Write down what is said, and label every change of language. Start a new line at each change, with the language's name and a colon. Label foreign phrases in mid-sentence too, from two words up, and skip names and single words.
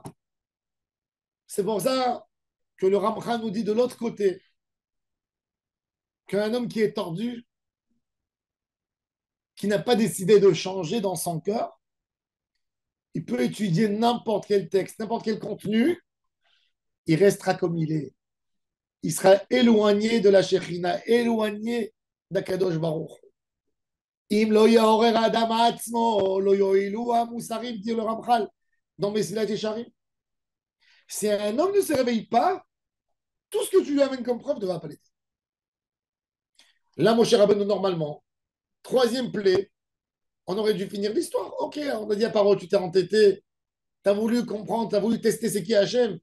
French: C'est pour ça que le Ramchan nous dit de l'autre côté qu'un homme qui est tordu, qui n'a pas décidé de changer dans son cœur, il peut étudier n'importe quel texte, n'importe quel contenu, il restera comme il est. Il sera éloigné de la Shekhinah, éloigné d'Akadosh Baruch.
Hebrew: Im lo yaorer adam atzmo, lo yoilu amusarim,
French: dit le Ramchal dans Mesilat Yesharim. Si un homme ne se réveille pas, tout ce que tu lui amènes comme preuve ne va pas l'aider. Là, mon cher Rabbeinu, normalement, troisième plaie, on aurait dû finir l'histoire. Ok, on a dit à parole, tu t'es entêté, tu as voulu comprendre, tu as voulu tester c'est qui Hachem.